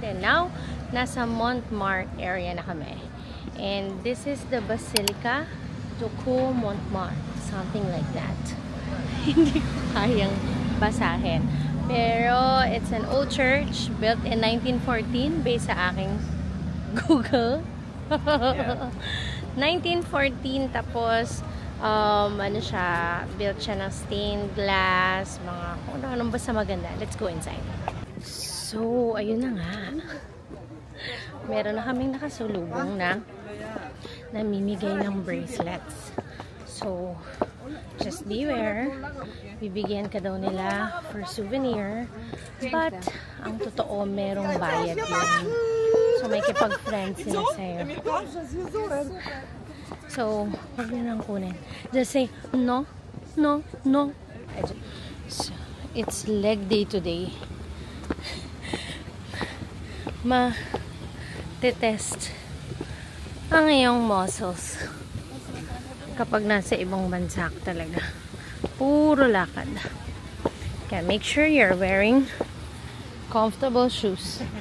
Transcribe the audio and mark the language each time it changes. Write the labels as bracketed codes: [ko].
[en] And now, [tl] nasa [en] Montmartre area [tl] na kami. [en] And this is the Basilica du Montmartre. Something like that. [tl] Hindi ko kayang basahin. [en] Pero, it's an old church built in 1914 based [tl] sa aking [en] Google. [tl] 1914, tapos ano siya, built siya ng stained glass, mga kung ano basta maganda. [en] Let's go inside. [tl] So, ayun na nga. meron na kaming nakasulubong na namimigay ng bracelets. [en] So, just beware. [tl] Bibigyan ka daw nila [en] for souvenir. [tl] But, ang totoo, merong bayad yun. So, may kipag-friend sila sa'yo. [en] So, [tl] huwag nyo nang kunin. [en] Just say, no, no, no. So, it's leg day today. [tl] Ma-test ang iyong muscles kapag nasa ibang bansa talaga. Puro lakad. [en] Kaya make sure you're wearing comfortable shoes.